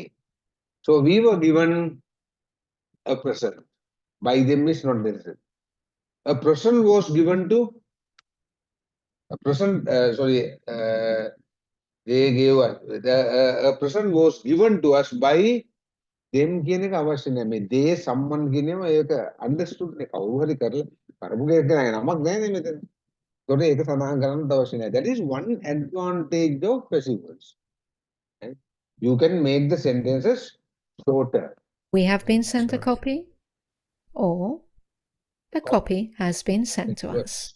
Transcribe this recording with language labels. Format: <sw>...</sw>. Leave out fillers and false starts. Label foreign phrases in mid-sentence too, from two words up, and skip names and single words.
<en>So we were given a present. By them is not necessary. A present was given to they gave us a present was given to us by them</en> <si>කියන එක අවශ්‍ය නැහැ. මේ</si> <en>they someone</en> <si>කියනම ඒක understood නේ කවුරු හරි කරලා කරපු කෙනෙක් නෑ නමක් නෑනේ මෙතන. ඒකට ඒක සඳහන් කරන්න අවශ්‍ය නැහැ.</si> <en>That is one advantage of passive voice. Right? You can make the sentences shorter. We have been sent a copy, or a copy has been sent to us.</en>